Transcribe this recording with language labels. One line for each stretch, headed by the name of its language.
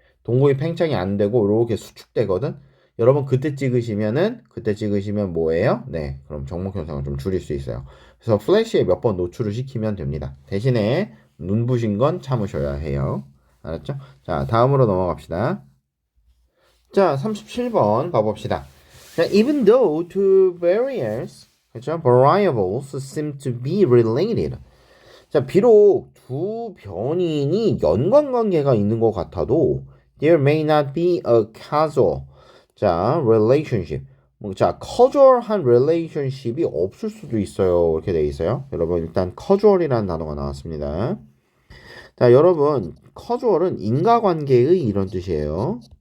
Korean: 동공이 팽창이 안 되고 이렇게 수축되거든. 여러분 그때 찍으시면 뭐예요? 네, 그럼 정목 현상을 좀 줄일 수 있어요. 그래서 플래시에 몇 번 노출을 시키면 됩니다. 대신에 눈부신 건 참으셔야 해요. 알았죠? 자, 다음으로 넘어갑시다. 자, 37번 봐봅시다.
English: 자, even though two
Korean: 그렇죠?
English: variables seem to be related.
Korean: 자, 비록 두 변인이 연관관계가 있는 것 같아도
English: there may not be a causal 자, relationship.
Korean: 자, casual한 relationship이 없을 수도 있어요. 이렇게 돼 있어요. 여러분 일단 casual이라는 단어가 나왔습니다. 자, 여러분 casual은 인과관계의 이런 뜻이에요.